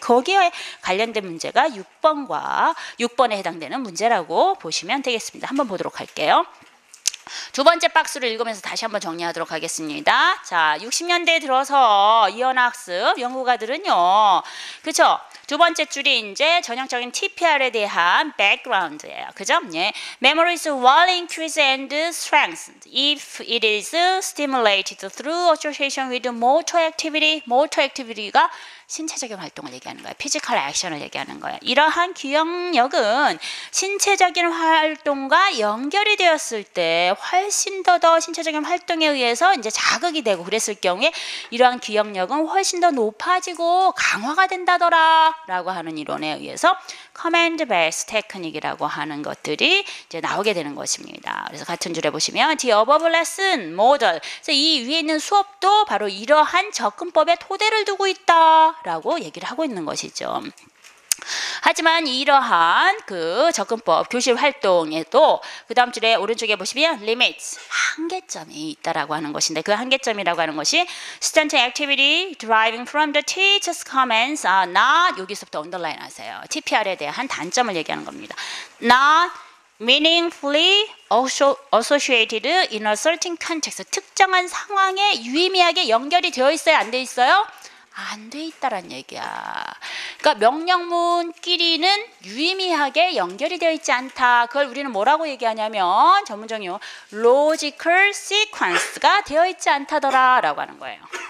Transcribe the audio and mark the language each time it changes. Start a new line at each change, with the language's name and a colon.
Korean: 거기에 관련된 문제가 6번에 해당되는 문제라고 보시면 되겠습니다. 한번 보도록 할게요. 두 번째 박스를 읽으면서 다시 한번 정리하도록 하겠습니다. 자, 60년대에 들어서 이언학습 연구가들은요, 그쵸? 두 번째 줄이 이제 전형적인 TPR에 대한 background예요. 그죠? 예.
English: Memory is well increased and strengthened if it is stimulated through association with motor activity.
Korean: motor activity가 신체적인 활동을 얘기하는 거예요. 피지컬 액션을 얘기하는 거예요. 이러한 기억력은 신체적인 활동과 연결이 되었을 때 훨씬 더 신체적인 활동에 의해서 이제 자극이 되고 그랬을 경우에 이러한 기억력은 훨씬 더 높아지고 강화가 된다더라 라고 하는 이론에 의해서 커맨드 베이스 테크닉이라고 하는 것들이 이제 나오게 되는 것입니다. 그래서 같은 줄에 보시면
English: The above lesson model.
Korean: 그래서 이 위에 있는 수업도 바로 이러한 접근법의 토대를 두고 있다라고 얘기를 하고 있는 것이죠. 하지만 이러한 그 접근법 교실 활동에도 그 다음 줄에 오른쪽에 보시면 limits 한계점이 있다라고 하는 것인데 그 한계점이라고 하는 것이
English: student activity deriving from the teacher's comments are not
Korean: 여기서부터 언더라인 하세요. TPR에 대한 단점을 얘기하는 겁니다.
English: not meaningfully associated in a certain context.
Korean: 특정한 상황에 유의미하게 연결이 되어 있어요? 안 돼 있어요? 안 돼 있다란 얘기야. 그러니까 명령문끼리는 유의미하게 연결이 되어 있지 않다. 그걸 우리는 뭐라고 얘기하냐면 전문적 용어
English: logical sequence
Korean: 가 되어 있지 않다더라 라고 하는 거예요.